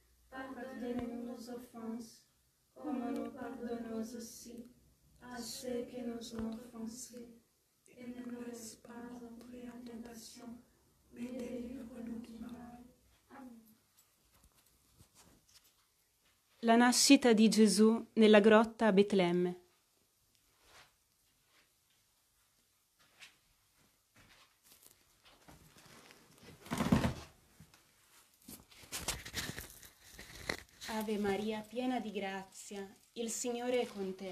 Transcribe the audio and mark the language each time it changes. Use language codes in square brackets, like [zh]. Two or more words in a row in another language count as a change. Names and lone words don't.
[fr] Pardonnez-nous nos offenses, comme nous pardonnons aussi à ceux qui qui nous ont offensés, et ne nous laisse pas entrer en tentation, mais délivre-nous du mal. Amen. [it] La nascita di Gesù nella grotta a Betlemme. Ave Maria, piena di grazia, il Signore è con te.